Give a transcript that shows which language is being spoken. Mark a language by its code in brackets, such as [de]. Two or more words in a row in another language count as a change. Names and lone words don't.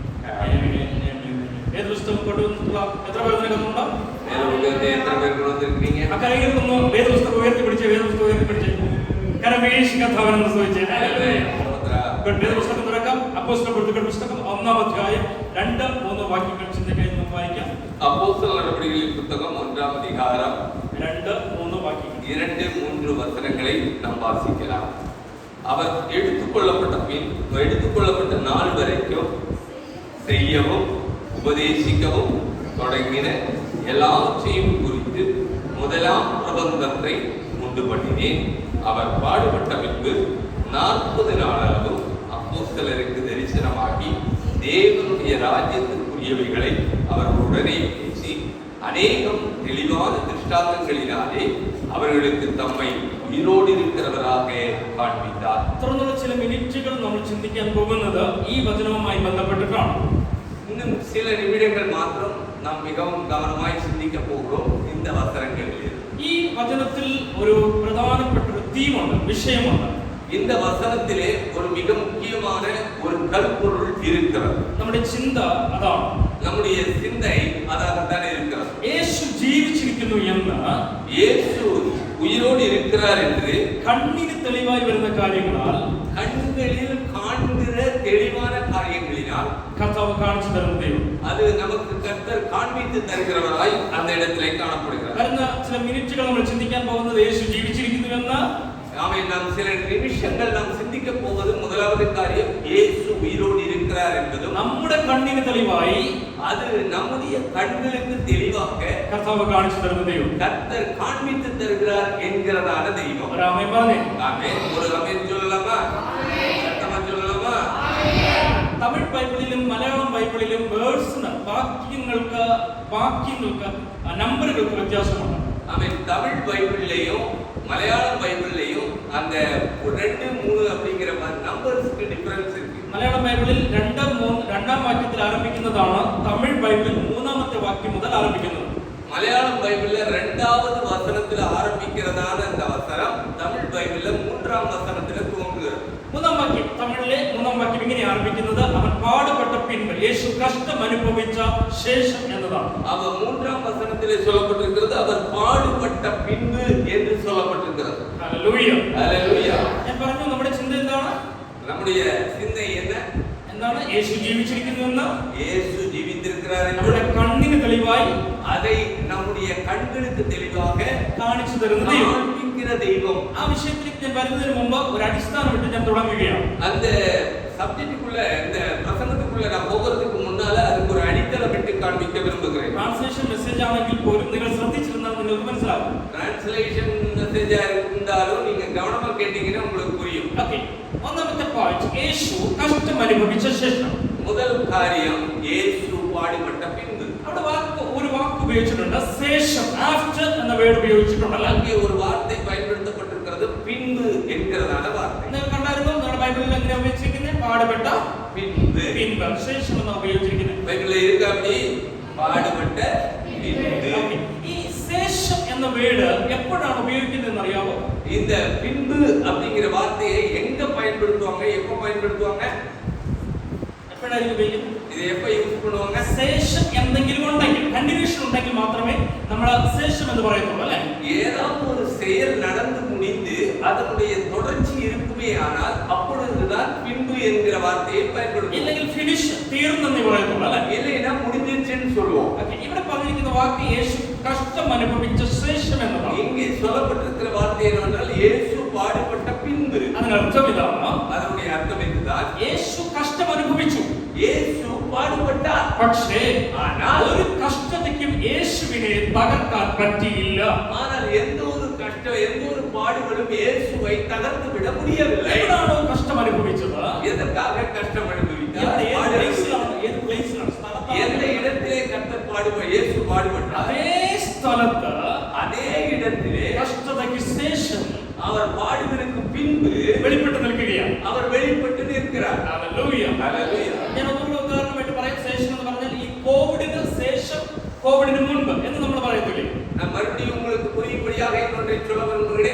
[ml] ഏത് പുസ്തകം കൊണ്ടുവന്നിട്ടുള്ള എത്ര പേർ നിൽക്കുന്നുണ്ടോ? അക്കരയിരിക്കുന്നു. വേദപുസ്തകം ഉയർത്തിപ്പിടിച്ച് വേദപുസ്തകം ഉയർത്തിപ്പിടിച്ച് കരമേശ് കഥാവനെന്ന് ചോദിച്ചേ. വേദപുസ്തകം തുറക്കാം. അപ്പോസ്തലപ്രവൃത്തികളുടെ പുസ്തകം 1-ാം അധ്യായം 2-3 വാക്യങ്ങൾ ചിന്തയ്ക്കായി വായിക്കാം. [ta] அப்போஸ்தலர் நடவடிக்கைகளின் புத்தகம் 1-ஆம் அதிகாரம் 2-3 வாக்கியங்கள் 2-3 வசனங்களை நாம் வாசிக்கலாம். அவர் எடுத்துக்கொள்ளப்பட்ட நாள் வரைக்கும் செய்யவும் உபதேசிக்கவும் தொடங்கின எல்லாவற்றையும் குறித்து முதலாம் பிரபந்தத்தை உண்டு பண்ணினேன். அவர் பாடுபட்ட பின்பு 40 நாளளவும் அப்போஸ்தலருக்கு தரிசனமாகி தேவனுடைய ராஜ்யத்திற்குரியவைகளை அவர் உடனே பேசி அநேகம் தெளிவான திருஷ்டாந்தங்களினாலே அவர்களுக்கு தம்மை உயிரோடு இருக்கிறவராக காண்பித்தார். [ml] തുടർന്നുള്ള ചില മിനിറ്റുകൾ നമ്മൾ ചിന്തിക്കാൻ പോകുന്നത് ഈ വചനവുമായി ബന്ധപ്പെട്ടിട്ടാണ്. [ta] இன்னும் சில நிமிடங்கள் மாத்திரம் நாம் மிகவும் கவனமாய் சிந்திக்க போகிறோம் இந்த வசனங்களில். [ml] ഈ വചനത്തിൽ ഒരു പ്രധാനപ്പെട്ട ഒരു തീമുണ്ട്, വിഷയമുണ്ട്. [ta] இந்த வசனத்திலே ஒரு மிக முக்கியமான ஒரு கருப்பொருள் இருக்கிறது. [ml] നമ്മുടെ ചിന്ത അതാണ്. [ta] நம்முடைய சிந்தை அதாகத்தான் இருக்கிறது. [ml] യേശു ജീവിച്ചിരിക്കുന്നു എന്ന്, [ta] இயேசு உயிரோடு இருக்கிறார் என்று [ml] കണ്ണിന് തെളിവായി വരുന്ന കാര്യങ്ങളാൽ, [ta] கண்களில் காண்கிற தெளிவான காரியங்களினால் [ml] കർത്താവ് കാണിച്ചു തരുന്ന ദൈവം. [ta] அது நமக்கு கர்த்தர் காண்பித்து தருகிறவராய் அந்த இடத்திலே காணப்படுகிறார். [ml] വരുന്ന ചില മിനിറ്റുകൾ നമ്മൾ ചിന്തിക്കാൻ പോകുന്നത് യേശു ജീവിച്ചിരിക്കുന്നു എന്ന്. [ta] ஆமென். நாம் சில நிமிஷங்கள் நாம் சிந்திக்க போவது முதலாவது காரியம் இயேசு உயிரோடு இருக்கிறார் என்பதும், [ml] നമ്മുടെ കണ്ണിന് തെളിവായി, [ta] அது நம்முடைய கண்களுக்கு தெளிவாக [ml] കർത്താവ് കാണിച്ചു തരുന്ന ദൈവം, [ta] கர்த்தர் காண்பித்து தருகிறார் என்கிறதான தெய்வம். [ml] ഒരു ആമേൻ പറഞ്ഞേ. [ta] ஆமென். [ml] ഒരു ആമേൻ [ta] சொல்லலாமா? சத்தமா சொல்லலாமா? [ml] തമിഴ് ബൈബിളിലും മലയാളം ബൈബിളിലും വേർഡ്സിന് വാക്യങ്ങൾക്ക് നമ്പറുകൾക്ക് വ്യത്യാസമുണ്ട്. [ta] ஆமென். தமிழ் பைபிள்லயும் மலையாளம் பைபிள்லயும் அந்த 2, 3 அப்படிங்கிற [en] numbers difference [ta] இருக்கு. [ml] മലയാളം ബൈബിളിൽ 2, 3 രണ്ടാം വാക്യത്തിൽ ആരംഭിക്കുന്നതാണ് തമിഴ് ബൈബിളിൽ 3-ാമത്തെ വാക്യം മുതൽ ആരംഭിക്കുന്നത്. [ta] மலையாளம் பைபிள்ல 2வது வசனத்துல ஆரம்பிக்கிறதான அந்த வசனம் தமிழ் பைபிள்ல 3ஆம் வசனத்துல துவங்குகிறது. [ml] മൂന്നാം വാക്യം തമിഴിലെ മൂന്നാം വാക്യം ഇങ്ങനെ ആരംഭിക്കുന്നത് [ta] அவன் பாடுபட்ட பின்பு [ml] യേശു കഷ്ടം അനുഭവിച്ച ശേഷം എന്നതാണ്. [ta] அவ 3ஆம் வசனத்திலே சொல்லப்பட்டிருக்கிறது அவர் பாடுபட்ட பின்பு என்று சொல்லப்பட்டிருக்கிறது. [ml] ഹല്ലേലൂയ [ta] ஹalleluya. [ml] ഞാൻ പറഞ്ഞു നമ്മുടെ ചിന്ത എന്താണ്? [ta] நம்முடைய சிந்தை என்ன? [ml] എന്താണ്? യേശു ജീവിച്ചിരിക്കുന്നുവെന്ന്, [ta] இயேசு ஜீவித்திருக்கிறார் [ml] നമ്മുടെ കണ്ണിന് തെളിവായി [ta] அதை நம்முடைய கண்களுக்கு தெளிவாக [ml] കാണിച്ചു തരുന്ന ദൈവം. [ta] காண்பிக்கிற தெய்வம். [ml] ആ വിഷയത്തിലേക്ക് ഞാൻ വരുന്നതിന് മുമ്പ് ഒരു അടിസ്ഥാനം ഇട്ട് ഞാൻ തുടങ്ങുകയാണ്. [ta] அந்த சப்ஜெக்ட்டுக்குள்ள இந்த பிரசங்கத்துக்குள்ள நான் போகிறதுக்கு முன்னால அதுக்கு ஒரு அடித்தளம் இட்டு காண்பிக்க விரும்புகிறேன். [en] translation message [ml] ആണെങ്കിൽ പോലും നിങ്ങൾ ശ്രദ്ധിച്ചിരുന്നാൽ നിങ്ങൾക്ക് മനസ്സിലാകും. [en] translation message [ta] இருந்தாலும் நீங்க கவனமா கேட்டீங்கன்னா உங்களுக்கு புரியும். [ml] ഓക്കേ, ഒന്നാമത്തെ പോയിന്റ് യേശു കഷ്ടം അനുഭവിച്ച ശേഷം. [ta] முதல் காரியம் இயேசு பாடுபட்ட பின்பு. [ml] അവിടെ ഒരു വാക്ക് ഉപയോഗിച്ചിട്ടുണ്ട്, ശേഷം, ആഫ്റ്റർ എന്ന വേർഡ് ഉപയോഗിച്ചിട്ടുണ്ടല്ലോ. [ta] அங்கே ஒரு வார்த்தை பயன்படுத்தப்பட்டிருக்கிறது, பின்பு என்கிறதான வார்த்தை. [ml] നിങ്ങൾ കണ്ടായിരുന്നോ നമ്മുടെ ബൈബിളിൽ എങ്ങനെ ഉപയോഗിച്ചിരിക്കുന്നത്? [ta] പാടുപെട്ട பின்பு. [ml] പിൻപ്, ശേഷം എന്നാണ് ഉപയോഗിച്ചിരിക്കുന്നത്. [ta] பைபிள்ல இருக்கு அப்படி பாடுபட்ட பின்பு. [ml] ഈ ശേഷം എന്ന വേർഡ് എപ്പോഴാണ് ഉപയോഗിക്കുന്നതെന്ന് അറിയാമോ? [ta] இந்த பின்பு அப்படிங்கிற வார்த்தையை எங்க பயன்படுத்துவாங்க, எப்ப பயன்படுத்துவாங்க? [ml] എപ്പോഴായിരിക്കും ഉപയോഗിക്കുന്നത്? [ta] இது எப்ப யூஸ் பண்ணுவாங்க? [ml] ശേഷം എന്തെങ്കിലും ഉണ്ടെങ്കിൽ, കണ്ടിന്യൂഷൻ ഉണ്ടെങ്കിൽ മാത്രമേ നമ്മൾ ശേഷം എന്ന് പറയത്തുള്ളൂ അല്ലേ? [ta] ஏதாவது ஒரு செயல் நடந்து முடிந்து அதனுடைய தொடர்ச்சி இருக்குமே ஆனால் அப்பொழுதுதான் பின்பு என்கிற வார்த்தையை பயன்படுத்துவோம். [ml] ഇല്ലെങ്കിൽ ഫിനിഷ്, തീർന്നെന്ന് പറയത്തുള്ളൂ അല്ലേ? [ta] இல்லைன்னா முடிஞ்சிருச்சுன்னு சொல்லுவோம். [ml] ഇവിടെ പറഞ്ഞിരിക്കുന്ന വാക്ക് യേശു കഷ്ടം അനുഭവിച്ച ശേഷം എന്നതാണ്. [ta] இங்கே சொல்லப்பட்டிருக்கிற வார்த்தை என்னவென்றால் இயேசு பாடுபட்ட பின்பு. [ml] അതിനർത്ഥം ഇതാണ്, [ta] அதனுடைய அர்த்தம் இதுதான். [ml] യേശു കഷ്ടം അനുഭവിച്ചു, [ta] இயேசு பாடுபட்டார். [ml] പക്ഷേ [ta] ஆனால் [ml] ഒരു കഷ്ടതയ്ക്കും യേശുവിനെ തകർക്കാൻ പറ്റിയില്ല. [ta] ஆனால் எந்த ஒரு கஷ்டம், எந்த ஒரு பாடுகளும் இயேசுவை தகர்த்து விட முடியவில்லை. [ml] എവിടാണോ കഷ്ടം അനുഭവിച്ചത്? [ta] எதற்காக கஷ்டம் அனுபவித்தார்? எந்த இடத்திலே கர்த்தர் இயேசு பாடுபட்டார்? [ml] അതേ സ്ഥലത്ത്, [ta] அதே இடத்திலே [ml] കഷ്ടതയ്ക്ക് ശേഷം [ta] அவர் பாடுகளுக்கு பின்பு [ml] വെളിപ്പെട്ട് നിൽക്കുകയാണ്. [ta] அவர் வெளிப்பட்டு நிற்கிறார். [ml] ഹല്ലേലൂയ. [ta] ஹalleluya. [ml] ഞാൻ ഒരു ഉദാഹരണമായിട്ട് പറയാം. ശേഷം എന്ന് പറഞ്ഞാൽ ഈ കോവിഡിന് ശേഷം, കോവിഡിന് മുൻപ് എന്ന് നമ്മൾ പറയത്തില്ലേ? [ta] நான் மறுபடியும் உங்களுக்கு புரியும்படியாக இன்னொன்றை சொல்ல விரும்புகிறேன்.